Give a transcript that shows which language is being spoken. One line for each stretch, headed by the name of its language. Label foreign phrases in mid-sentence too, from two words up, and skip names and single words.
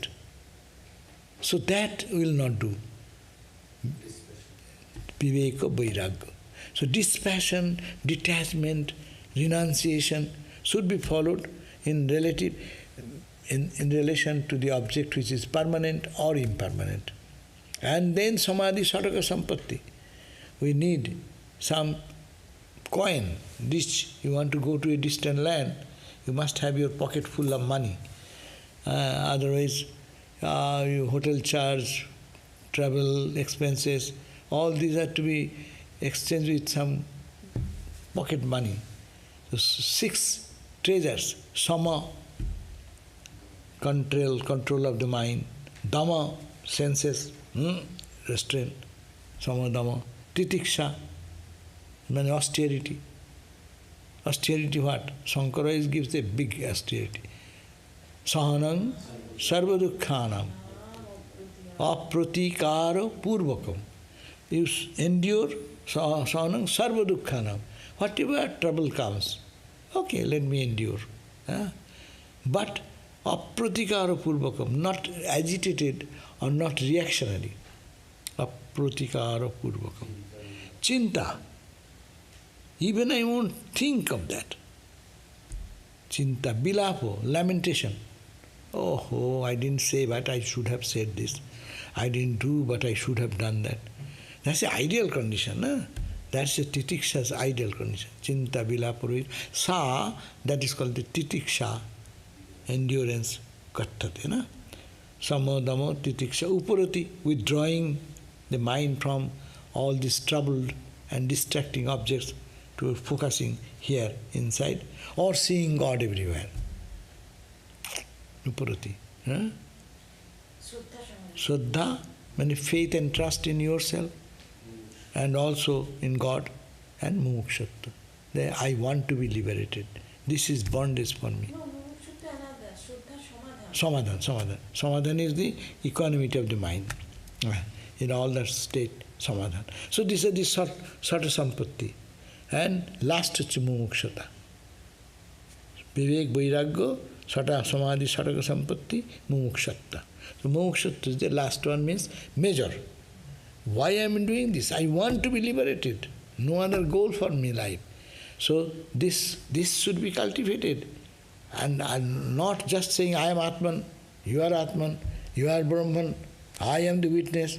English: So that will not do.
Sanskrit: Viveka vairagya.
English: So dispassion, detachment, renunciation should be followed in relation to the object which is permanent or impermanent. And then
Sanskrit: samadhi sataka sampatti.
English: We need some coin, rich. You want to go to a distant land, you must have your pocket full of money. Otherwise, your hotel charge, travel expenses, all these are to be exchanged with some pocket money. So 6 treasures: sama, control of the mind; dhamma, senses, restraint,
Sanskrit: sama dhamma;
English: titiksha, means austerity. Austerity what? Shankara gives a big austerity.
Sanskrit: Sahanam sarva-dukkhanam apratikara purvakam.
English: You endure
Sanskrit: sahanam sarva-dukkhanam.
English: Whatever trouble comes, okay, let me endure. But
Sanskrit: apratikara purvakam,
English: not agitated or not reactionary.
Sanskrit: Apratikara purvakam.
English: Chinta, even I won't think of that.
Sanskrit: Chinta, bilapo,
English: lamentation. Oh, I didn't say, but I should have said this. I didn't do, but I should have done that. That's the ideal condition. That's the titiksha's ideal condition.
Sanskrit: Chinta, bilapo, sa,
English: that is called the titiksha, endurance, kathyate.
Sanskrit: Samadama, titiksha, upurati,
English: withdrawing the mind from all these troubled and distracting objects to focusing here inside, or seeing God everywhere. Upurati. Shraddha, means faith and trust in yourself, and also in God, and mumukshattva. I want to be liberated. This is bondage for me. No, mumukshattva another. Shraddha, Samadhan. Samadhan is the equanimity of the mind. In all that state, samadhan. So this is the
Sanskrit: sata sampatti.
English: And last is mumukshata.
Sanskrit: Vivek vairagya, sata samadhi sataka sampatti, mumukshatta.
English: So mumukshatta is the last one, means measure. Why I am doing this? I want to be liberated. No other goal for me life. So this should be cultivated. And I'm not just saying I am Atman, you are Atman, you are Brahman, I am the witness.